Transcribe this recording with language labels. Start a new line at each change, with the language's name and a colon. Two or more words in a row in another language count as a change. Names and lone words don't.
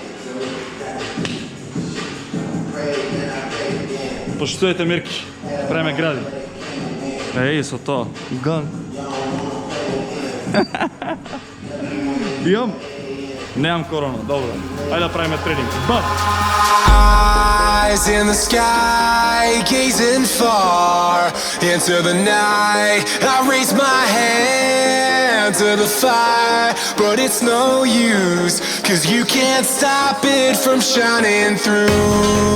Macedonian: Поштуете мерки, правиме гради. Еј, со тоа. Ган. Имам? Немам корона, добро. Ајде да правиме тренинг. Бам!
English: Eyes in the sky, gazing far into the night. I raise my hand to the fire, but it's no use, 'cause you can't stop it from shining through.